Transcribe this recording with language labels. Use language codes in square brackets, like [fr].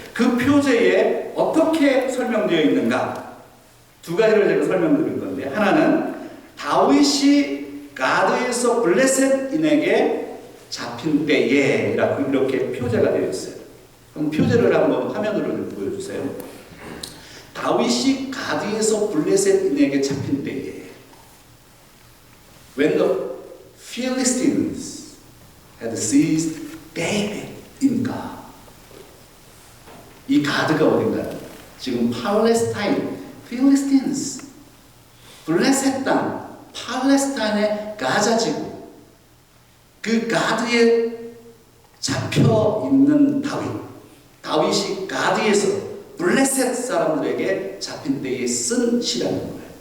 [ko] 그 표제에 어떻게 설명되어 있는가? 두 가지를 제가 설명드릴 건데, 하나는 다윗이 가드에서 블레셋인에게 잡힌 때에 라고 이렇게 표제가 되어 있어요. 그럼 표제를 한번 화면으로 보여주세요. 다윗이 가드에서 블레셋인에게 잡힌 때에, [en] When the Philistines had seized David in God. [ko] 이 가드가 어딘가요? 지금 팔레스타인, 필리스틴스, 블레셋 땅, 팔레스타인의 가자지구, 그 가드에 잡혀 있는 다윗이 가드에서 블레셋 사람들에게 잡힌 때에 쓴 시라는 거예요.